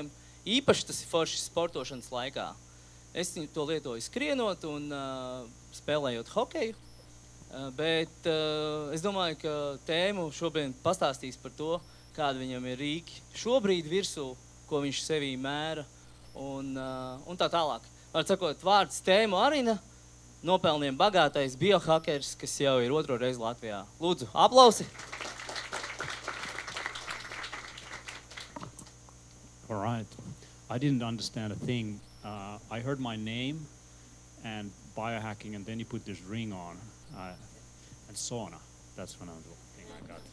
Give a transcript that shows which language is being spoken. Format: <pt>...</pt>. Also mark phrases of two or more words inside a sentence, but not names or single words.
<lv>Īpaši tas ir forši sportošanas laikā. Es to lietoju skrienot un spēlējot hokeju, bet es domāju, ka Tēmu šobrīd pastāstīs par to, kāda viņam ir rīki šobrīd virsū, ko viņš sevī mēra un tā tālāk. Var sakot, vārds Tēmu Arina, nopelniem bagātais biohakeris, kas jau ir 2. reizi Latvijā. Lūdzu, aplausi!</lv> <en>All right. I didn't understand a thing. I heard my name and biohacking, and then you put this ring on and sauna. That's when I was thinking I got.</en>